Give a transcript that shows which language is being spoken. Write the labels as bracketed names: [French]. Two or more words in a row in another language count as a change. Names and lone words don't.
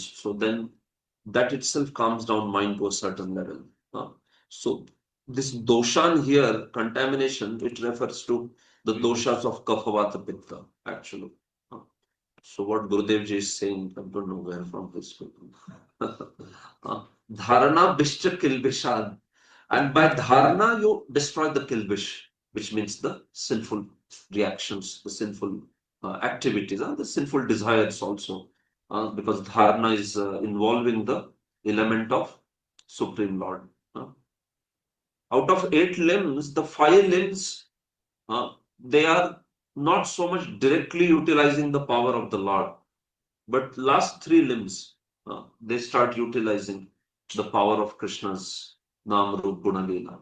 [English] So then that itself calms down mind to a certain level. So this doshan here, contamination, it refers to the doshas of kapha, vata, pitta, actually. So what Gurudev ji is saying, I don't know where from this people. [Sanskrit] धारणा बिश्च किल्बिषान्. [English] And by dharana, you destroy the kilbish, which means the sinful reactions, the sinful activities, the sinful desires also. Because dharana is involving the element of Supreme Lord. Out of 8 limbs, the 5 limbs, they are not so much directly utilizing the power of the Lord, but last 3 limbs, they start utilizing the power of Krishna's [Sanskrit] नाम रूप गुण लीला.